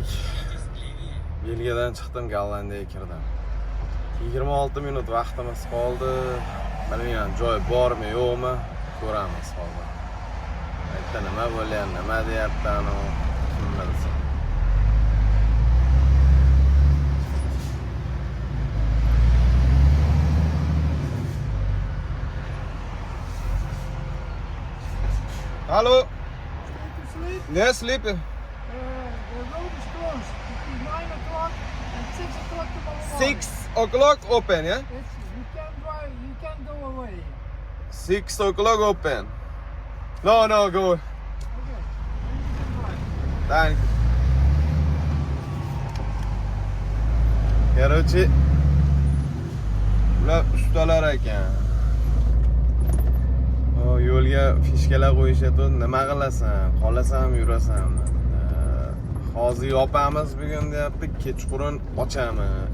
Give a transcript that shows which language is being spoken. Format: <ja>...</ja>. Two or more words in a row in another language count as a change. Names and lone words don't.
<uz>Belgiyadan chiqdim, Gollandiyaga kirdim. 26 minut vaqtimiz qoldi. Bilmayman, joy bormi, yo'qmi, ko'ramiz hozir. Aytdi nima bo'lyapti, nima deyapti ana, kim bilsin.</uz> <en>Hallo. Yeah, sleeping. The road is closed between 9 o'clock and 6 o'clock tomorrow morning. 6 o'clock open, yeah? You can drive, you can go away. 6 o'clock open. No, go. Okay. Then you can drive. Thank you.</en> <uz>Короче, ular ustalar ekan. Yo'lga fishkalar qo'yishyapti, nima qilasan, qolasan, yurasan. Hozir yopamiz bugun deyapti, kechqurun ochamiz.</uz>